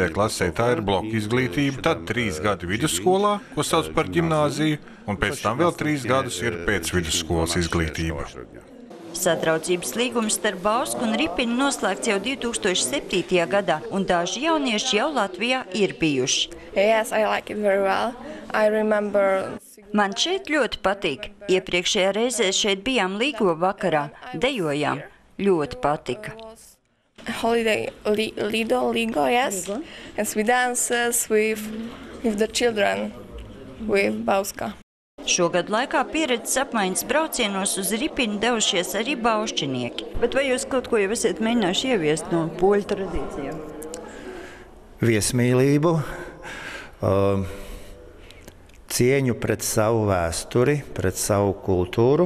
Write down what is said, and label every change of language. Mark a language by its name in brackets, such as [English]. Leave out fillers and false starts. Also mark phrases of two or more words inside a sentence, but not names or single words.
[Latvian] klasē tā ir bloku izglītība, tad 3 gadi vidusskolā, ko sauc par ģimnāziju, un pēc tam vēl 3 gadus ir pēcvidusskolas izglītība. Sadraudzības līgums starp Bausku un Ripinu noslēgts jau 2007. gadā, un daži jaunieši jau Latvijā ir bijuši. [English] Yes, I like it very well. I remember... [Latvian] Man šeit ļoti patīk. Iepriekšējā reizē šeit bijām Līgo vakarā, dejojām. Ļoti patika. [English] Holiday Lido, yes. And we dances with the children, with Bauska. [Latvian] Šogad laikā pieredzes apmaiņas braucienos uz Ripinu devušies arī baušķinieki. Bet vai jūs kaut ko jau esat mēģinājuši ieviest no poļu tradīcijām? Viesmīlību, cieņu pret savu vēsturi, pret savu kultūru.